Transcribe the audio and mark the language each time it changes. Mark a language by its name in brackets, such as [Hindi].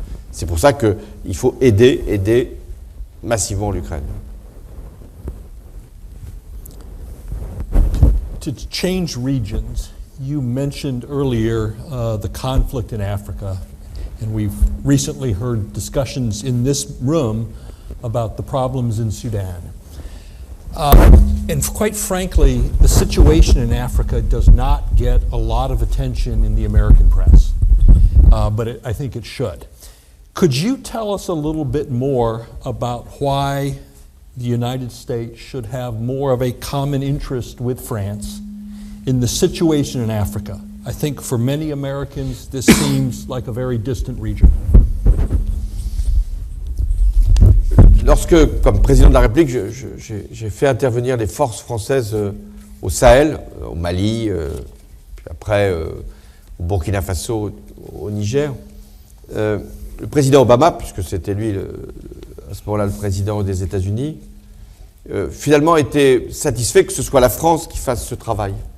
[French] C'est pour ça qu'il faut aider massivement l'Ukraine. [English] To change regions, you mentioned earlier the conflict in Africa, and we've recently heard discussions in this room about the problems in Sudan. And quite frankly, the situation in Africa does not get a lot of attention in the American press, but I think it should. Could you tell us a little bit more about why the United States should have more of a common interest with France in the situation in Africa? I think for many Americans, this seems like a very distant region. [French] Lorsque, comme président de la République, j'ai fait intervenir les forces françaises au Sahel, au Mali, puis après au Burkina Faso, au Niger, le président Obama, puisque c'était lui à ce moment-là le président des États-Unis, finalement était satisfait que ce soit la France qui fasse ce travail.